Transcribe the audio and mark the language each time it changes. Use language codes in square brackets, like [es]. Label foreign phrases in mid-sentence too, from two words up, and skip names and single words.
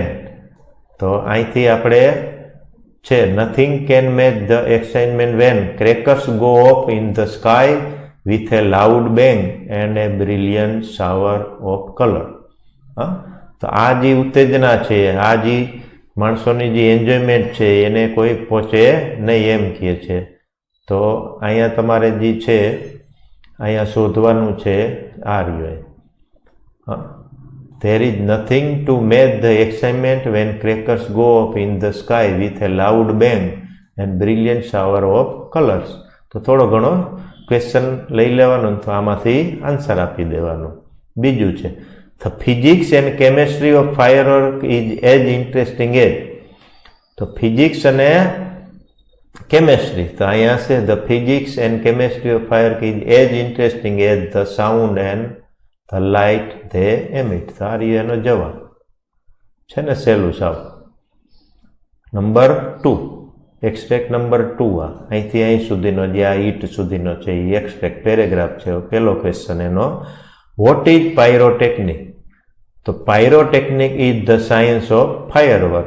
[gu] તો અહીંથી આપણે છે [en] nothing can match the excitement when crackers go off in the sky with a loud bang and a brilliant shower of colour. [gu] હા, તો આ જે ઉત્તેજના છે, આ જે માણસોની જે એન્જોયમેન્ટ છે એને કોઈ પહોંચે નહીં એમ કહે છે. તો અહીંયા તમારે જે છે અહીંયા શોધવાનું છે આ રહ્યું. હા, [en] there is nothing to match the excitement when crackers go off in the sky with a loud bang and brilliant shower of colors. [gu] તો થોડો ઘણો ક્વેશ્ચન લઈ લેવાનો, તો આમાંથી આન્સર આપી દેવાનો. બીજું છે [en] the physics and chemistry of firework is as interesting as. [gu] તો ફિઝિક્સ અને કેમેસ્ટ્રી, તો અહીંયા છે [en] the physics and chemistry of firework is as interesting as the sound and the light they emit. [gu] તો આ રહ્યો એનો જવાબ છે ને, સહેલું સાવ. [en] number 2, extract number 2. [gu] અહીંથી અહીં સુધીનો જે આ ઈટ સુધીનો છે એ [en] extract paragraph [gu] છે. પહેલો ક્વેશ્ચન એનો, [en] what is pyrotechnic? તો pyrotechnic is the science of firework.